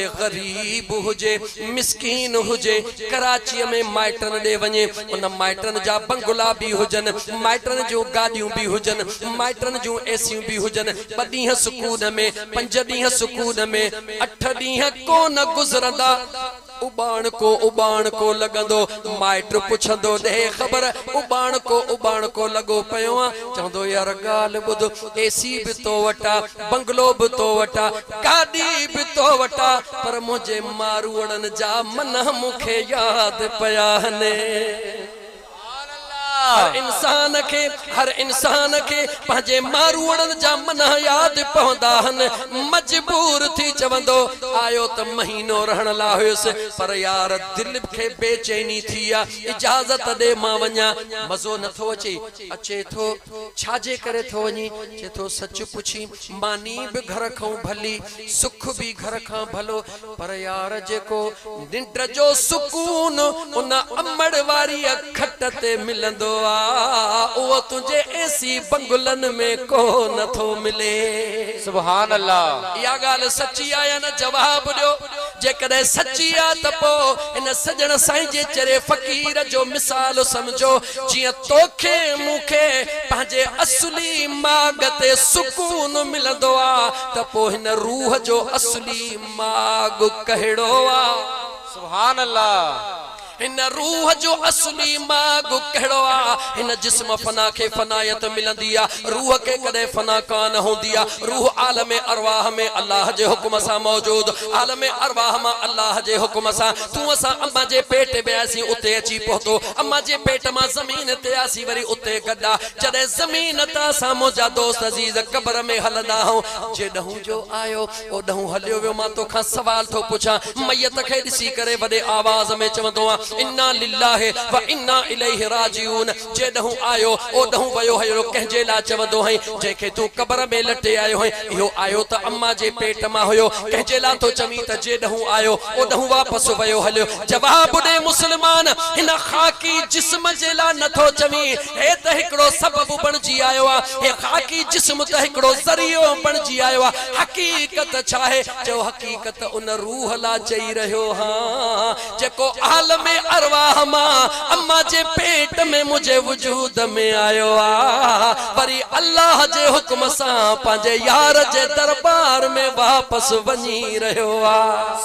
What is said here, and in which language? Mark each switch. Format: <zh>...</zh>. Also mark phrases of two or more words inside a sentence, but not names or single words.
<sd>ग़रीब हुजे मिस्किन हुजे कराची में माइटन ॾे वञे उन माइटन जा बंगला भी हुजन माइटन जो गाड़ियूं भी हुजन माइटन जो एसियूं भी हुजन 2 ॾींहं सुकून में 5 ॾींहं सुकून में 8 ॾींहं कोन गुज़रंदा उबाण को लगंदो माइट पुछंदो दे खबर उबाण को लगो पयो चंदो यार गाल बुध एसी भी तो वटा बंगलो भी तो वटा गाड़ी भी तो वटा पर मुझे मारूड़न जा मन मुखे याद पया ने हर इंसान के पंहिंजे मारूड़न जा मन याद पवंदा हन मजबूर थी चवंदो आयो त महीनो रहण ला हुयसि पर यार दिल खे बेचैनी थी आ इजाजत दे मां वञा मज़ो नथो अचे थो छाजे करे थो वञी चे थो सच पुछी मानी भी घर खां भली सुख भी घर खां भलो पर यार जेको निंड जो सुकून उन अमड़ वारी खट ते मिलंदो वो तुझे ऐसी बंगुलन में को न थो मिले</sd> <ar>سبحان الله</ar> <sd>या गाल सच्ची आया न जवाब दियो जेकॾहिं सच्ची आ त पोइ इन सजण साईं जे चरे फ़कीर जो मिसाल समझो जियां तोखे मूंखे पंहिंजे असली माग ते सुकून मिलंदो आ त पोइ हिन रूह जो असली माग कहिड़ो आ</sd> <ar>سبحان الله.</ar> <sd>इन रूह जो असली माग कहिड़ो आ, इन जिस्म फना के फनायत मिलंदी आ, रूह के कदे फना कान होंदी आ। रूह आलम अरवाह में अल्लाह जे हुक्म सा मौजूद, आलम अरवाह में अल्लाह जे हुक्म सा। तू असा अम्मा जे पेट में आसी उते अची पहुतो, अम्मा जे पेट में जमीन ते आसी वरी उते गड्डा। जदे जमीन ता सा मुजा दोस्त अजीज कब्र में हलदा हो, जेडहू जो आयो ओडहू हलियो वियो। मां तोखा सवाल थो पुछां, मयत खे ॾिसी करे वॾे आवाज़ में चवंदो आ</sd> <ar>إنا لله وإنا إليه راجعون.</ar> <sd>जेडहू आयो ओडहू वयो है, कंहिंजे लाइ चवंदो है जंहिंखे तू कब्र में लटे आयो है। इहो आयो त अम्मा जे पेट मां हुयो, कंहिंजे लाइ तो चवी त जेडहू आयो ओडहू वापस वयो हलियो। जवाब ॾे मुस्लमान, हिन खाकी जिस्म जे लाइ नथो चवी हे त हिकिड़ो सबब बणजी आयो आ, हे खाकी जिस्म त हिकिड़ो ज़रियो बणजी आयो आ। हकीकत छा है? जो हकीकत उन रूह लाइ चई रहियो हां, जेको आलम अरवाह मां अम्मा जे पेट में मुझे वजूद में आयो आ, वरी अल्लाह जे हुक्म सां पंहिंजे यार जे दरबार में वापस वञी रहियो आ।</sd>